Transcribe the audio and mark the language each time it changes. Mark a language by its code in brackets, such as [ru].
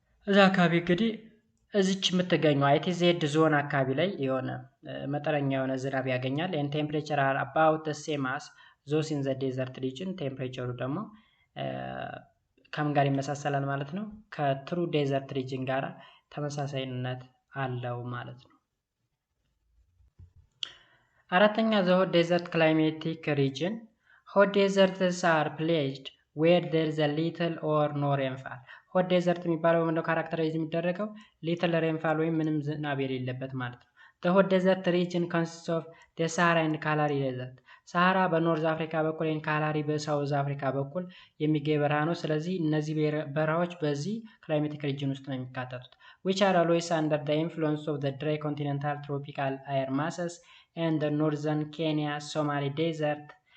[am] እዛ አካባቢ እንግዲህ እዚች የምትገኘው አይቲዜድ ዞን አካባቢ ላይ የሆነ መጠነኛ የሆነ ዝናብ ያገኛል። [en] and temperature are about the same as those in the desert region. [am] ቴምፕሬቸሩ ደግሞ ከምን ጋር ይመሳሰላል ማለት ነው? ከትሩ ዴዘርት ሪጅን ጋር ተመሳሳይነት አለው ማለት ነው። አራተኛ [en] the hot desert climatic region. hot deserts are placed where there is a little or no rainfall. [am] ሆት ዴዘርት የሚባለው ምንድነው ካራክተራይዝ የሚደረገው? ሊትል ሬንፋል ወይም ምንም ዝናብ የሌለበት ማለት ነው። [en] the hot desert region consists of the Sahara and Kalahari desert. [am] ሳሃራ በኖርዝ አፍሪካ በኩል እና ካላሪ በሳውዝ አፍሪካ በኩል የሚገኝ በረሃ ነው። ስለዚህ እነዚህ በረሃዎች በዚህ ክላይሜቲክ ሪጅን ውስጥ ነው የሚካተቱት። [en] which are always under the influence of the dry continental tropical air masses and the northern Kenya Somali desert